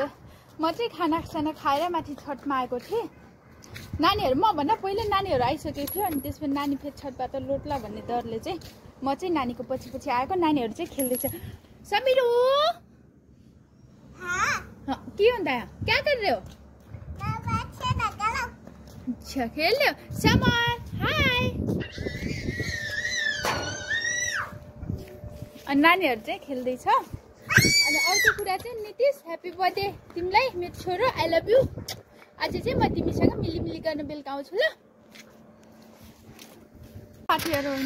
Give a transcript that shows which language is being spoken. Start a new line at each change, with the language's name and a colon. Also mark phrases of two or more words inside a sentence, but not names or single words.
Nepali: म चाहिँ खाना खाएर माथि छतमा आएको थिएँ। नानीहरु म भन्दा पहिले नानीहरु आइसकेको थियो, अनि त्यसपछि नानी फेरि छतबाट लोट्ला भन्ने डरले चाहिँ म चाहिँ नानीको पछि आएको। नानीहरु चाहिँ खेल्दै छ। समीरो के हुँदा
Hindi: क्या कर रहे हो? अच्छा खेल रहे हो। समर हाय।
Nepali: अनि नानीहरु चाहिँ खेल्दै छ। अनि अर्को कुरा चाहिँ नितिश
English: happy birthday
Nepali: तिमीलाई मेरो छोरो,
English: I love you.
Nepali: आज चाहिँ म तिमीसँग मिलिमिली गर्न बेलुका आउँछु ल साथीहरु हैन।